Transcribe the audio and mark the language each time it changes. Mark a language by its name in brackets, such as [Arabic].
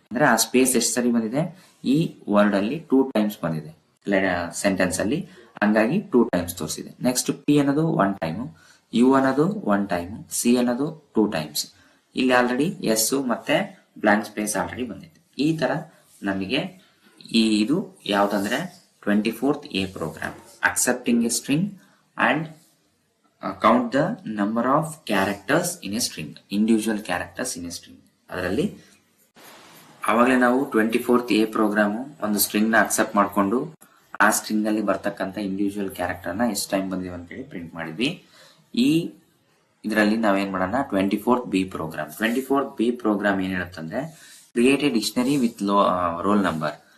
[Kannada] ಅಂದ್ರೆ ಆ ಸ್ಪೇಸ್ ಎಷ್ಟು ಸರಿ ಬಂದಿದೆ ಈ ವರ್ಡ್ ಅಲ್ಲಿ 2 ಟೈಮ್ಸ್ ಬಂದಿದೆ ಸೆಂಟೆನ್ಸ್ ಅಲ್ಲಿ, ಹಂಗಾಗಿ 2 ಟೈಮ್ಸ್ ತೋರಿಸಿದೆ. ನೆಕ್ಸ್ಟ್ P ಅನ್ನೋದು 1 ಟೈಮ್, U ಅನ್ನೋದು 1 ಟೈಮ್, C ಅನ್ನೋದು 2 ಟೈಮ್ಸ್. ಇಲ್ಲಿ ಆಲ್ರೆಡಿ S ಮತ್ತೆ ಬ್ಲಾಂಕ್ ಸ್ಪೇಸ್ ಆಲ್ರೆಡಿ ಬಂದಿದೆ. ಈ ತರ ನಮಗೆ ಇದು ಯಾವ್ದಂದ್ರೆ 24th A program [English] accepting a string and count the number of characters in a string, individual characters in a string. [Kannada] ಅದರಲ್ಲಿ ಅವಾಗಲೇ ನಾವು 24th A ಪ್ರೋಗ್ರಾಮ್ ಒಂದು ಸ್ಟ್ರಿಂಗ್ ನ ಅಕ್ಸೆಪ್ಟ್ ಮಾಡ್ಕೊಂಡು ಆ ಸ್ಟ್ರಿಂಗ್ ಅಲ್ಲಿ ಬರ್ತಕ್ಕಂಥ ಇಂಡಿವಿಜುವಲ್ ಕ್ಯಾರೆಕ್ಟರ್ ನ ಎಷ್ಟು ಟೈಮ್ ಬಂದಿವೆ ಅಂತ ಹೇಳಿ ಪ್ರಿಂಟ್ ಮಾಡಿದ್ವಿ. ಈ ಇದರಲ್ಲಿ ನಾವೇನ್ ಮಾಡೋಣ 24th B program. 24th B program ಏನ್ ಹೇಳುತ್ತಂದ್ರೆ [English] Create a dictionary with roll number.